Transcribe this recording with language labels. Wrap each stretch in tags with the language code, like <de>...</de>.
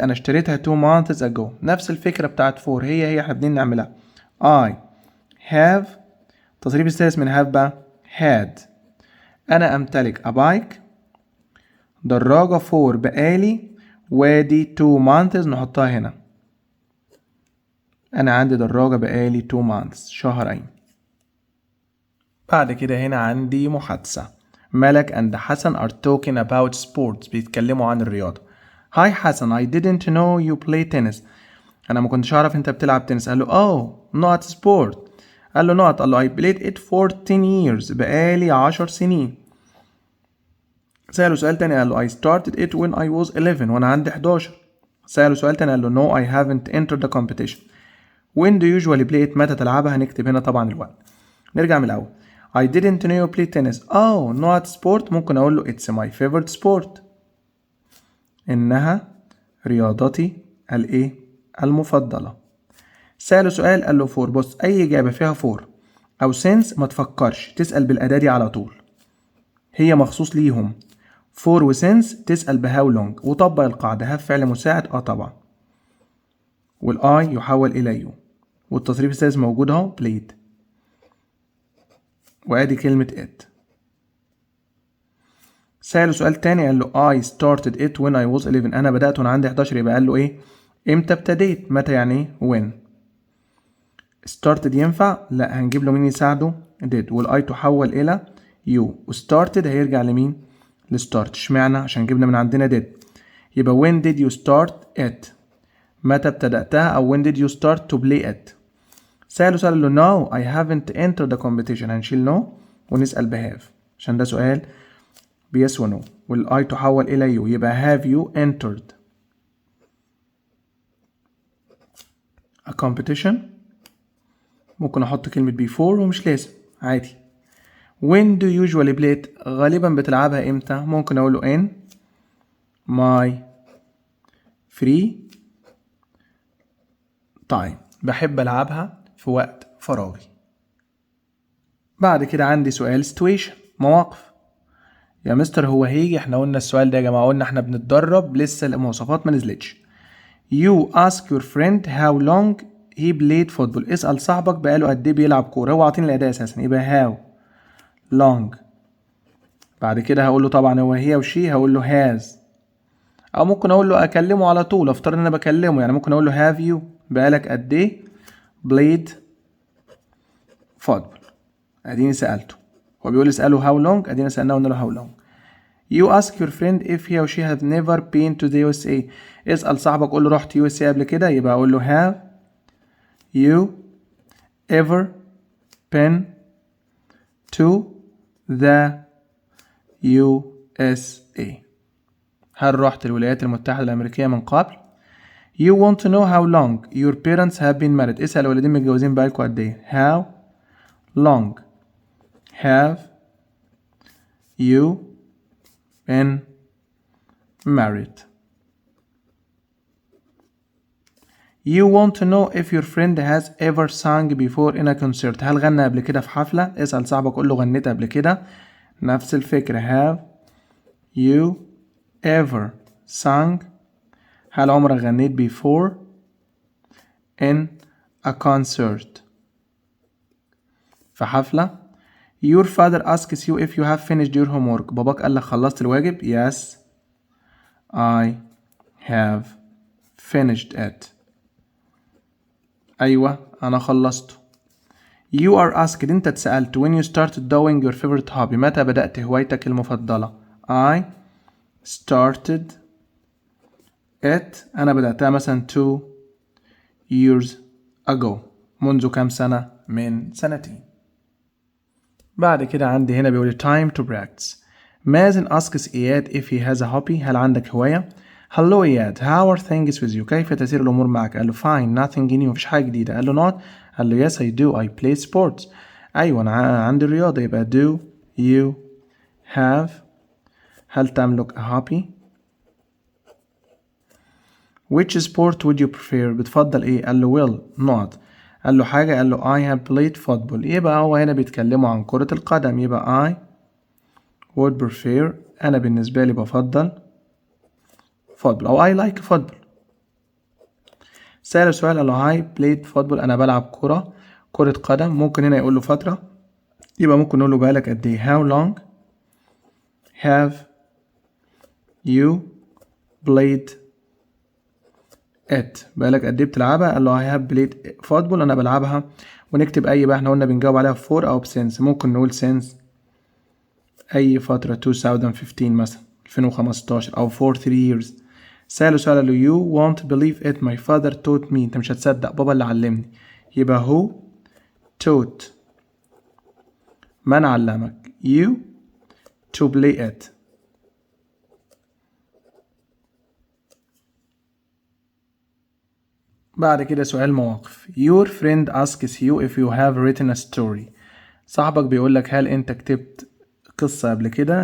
<ar>انا اشتريتها</ar> <en>2 months ago.</en> <ar>نفس الفكرة بتاعت for، هي احنا بدنا نعملها.</ar> <en>I have</en> <ar>تصريف الثالث من have بقى had. انا امتلك</ar> <en>a bike</en> <ar>دراجة for بقالي، وادي</ar> <en>2 months</en> <ar>نحطها هنا. أنا عندي دراجة بقالي</ar> <en>2 months</en> <ar>شهرين. بعد كده هنا عندي محادثة.</ar> <en>Malak and Hasan are talking about sports.</en> <ar>بيتكلموا عن الرياضة.</ar> <en>Hi Hasan I didn't know you play tennis.</en> <ar>أنا ما كنتش أعرف أنت بتلعب تنس. قال له</ar> <en>oh not sport.</en> <ar>قال له not.</ar> <en>قال له I played it for 10 years.</en> <ar>بقالي 10 سنين. سأله سؤال تاني قال له</ar> <en>I started it when I was 11</en> <ar>وأنا عندي 11. سأله سؤال تاني قال له</ar> <en>no I haven't entered the competition. When do you usually play it؟</en> <ar>متى تلعبها؟ هنكتب هنا طبعا الوقت. نرجع من الأول.</ar> <en>I didn't know you play tennis. Oh not sport.</en> <ar>ممكن أقول له</ar> <en>it's my favorite sport.</en> <ar>إنها رياضتي الإيه؟ المفضلة. سأله سؤال قال له for. بص أي إجابة فيها for أو since ما تفكرش، تسأل بالأعدادي على طول، هي مخصوص ليهم. for و since تسأل بهاو لونج وطبق القاعدة. هاف فعل مساعد طبعا، والاي يحول إلى يو، والتصريف الثالث موجود اهو played، وادي كلمة it. سأله سؤال تاني قال له</ar> <en>I started it when I was 11.</en> <ar>أنا بدأت وأنا عندي 11. يبقى قال له إيه؟ إمتى ابتديت؟ متى يعني إيه؟ when. started ينفع؟ لا، هنجيب له مين يساعده؟ did، والاي تحول إلى يو، وستارتد هيرجع لمين؟ لستارت. اشمعنى؟ عشان جبنا من عندنا did.</ar> <en>يبقى when did you start it؟</en> <ar>متى ابتدأتها؟ أو</ar> <en>when did you start to play it؟</en> <ar>سأله سؤال له</ar> <en>no I haven't entered the competition.</en> <ar>هنشيل no ونسأل بهاف عشان ده سؤال بيس ونو، والاي تحول إلى يو. يبقى</ar> <en>have you entered a competition؟</en> <ar>ممكن أحط كلمة before ومش لازم عادي.</ar> <en>when do you usually play it؟</en> <ar>غالبا بتلعبها امتى؟ ممكن اقول له</ar> <en>in my free time.</en> <ar>بحب العبها في وقت فراغي. بعد كده عندي سؤال situation، مواقف. يا مستر هو هيجي؟ احنا قلنا السؤال ده يا جماعة، قلنا احنا بنتدرب لسه المواصفات ما نزلتش.</ar> <en>you ask your friend how long he played football.</en> <ar>اسأل صاحبك بقاله قد ايه بيلعب كورة. هو عاطيني الأداة أساسا، يبقى</ar> <en>how long.</en> <ar>بعد كده هقول له طبعا هو هي وشي، هقول له has. أو ممكن أقول له أكلمه على طول، أفترض إن أنا بكلمه، يعني ممكن أقول له</ar> <en>have you</en> <ar>بقالك قد ايه played football. أديني سألته. هو بيقول اسأله</ar> <en>how long،</en> <ar>أدينا سألناه وقلنا له how long.</ar> <en>You ask your friend if he or she have never been to the USA.</en> <ar>اسأل صاحبك قول له رحت USA قبل كده، يبقى أقول له</ar> <en>have you ever been to the USA.</en> <ar>هل رحت الولايات المتحدة الأمريكية من قبل؟</ar> <en>You want to know how long your parents have been married.</en> <ar>اسأل الوالدين متجوزين بقالكوا قد ايه.</ar> <en>How long have you been married? You want to know if your friend has ever sung before in a concert.</en> <ar>هل غنى قبل كده في حفلة؟ اسأل صاحبك قول له غنيت قبل كده. نفس الفكرة.</ar> <en>Have you ever sung.</en> <ar>هل عمرك غنيت</ar> <en>before in a concert</en> <ar>في حفلة.</ar> <en>Your father asks you if you have finished your homework.</en> <ar>باباك قال لك خلصت الواجب.</ar> <en>Yes I have finished it.</en> <ar>أيوة أنا خلصته.</ar> <en>You are asked.</en> <ar>أنت اتسألت</ar> <en>when you started doing your favorite hobby.</en> <ar>متى بدأت هوايتك المفضلة.</ar> <en>I started it.</en> <ar>أنا بدأتها مثلا</ar> <en>2 years ago.</en> <ar>منذ كام سنة؟ من سنتين. بعد كده عندي هنا بيقول</ar> <en>time to practice. مازن asks إياد if he has a hobby.</en> <ar>هل عندك هواية؟</ar> <en>Hello إياد how are things with you.</en> <ar>كيف تسير الأمور معك؟ قال له</ar> <en>fine nothing new.</en> <ar>مفيش حاجة جديدة. قال له not.</ar> <en>قال له yes I do I play sports.</en> <ar>أيوة أنا عندي الرياضة.</ar> <en>يبقى do you have.</en> <ar>هل تملك</ar> <en>a hobby؟ Which sport would you prefer.</en> <ar>بتفضل إيه؟ قال له well not. قال له حاجة.</ar> <en>قال له I have played football.</en> <ar>يبقى هو هنا بيتكلموا عن كرة القدم.</ar> <en>يبقى I would prefer.</en> <ar>أنا بالنسبة لي بفضل football أو</ar> <en>I like football. سأل سؤال قال له I played football.</en> <ar>أنا بلعب كرة قدم. ممكن هنا يقول له فترة. يبقى ممكن نقول له بقالك قد إيه.</ar> <en>How long have you played it.</en> <ar>بقالك قد ايه بتلعبها.</ar> <en>قال له I have played football.</en> <ar>انا بلعبها. ونكتب اي بقى. احنا قلنا بنجاوب عليها for او since. ممكن نقول since اي فترة 2015 مثلا 2015 او</ar> <en>for 3 years.</en> <ar>سأله سؤال قال له</ar> <en>you won't believe it my father taught me.</en> <ar>انت مش هتصدق بابا اللي علمني.</ar> <en>يبقى who taught.</en> <ar>من علمك</ar> <en>you to play it.</en> <ar>بعد كده سؤال مواقف.</ar> <en>Your friend asks you if you have written a story.</en> <ar>صاحبك بيقولك هل انت كتبت قصة قبل كده.</ar>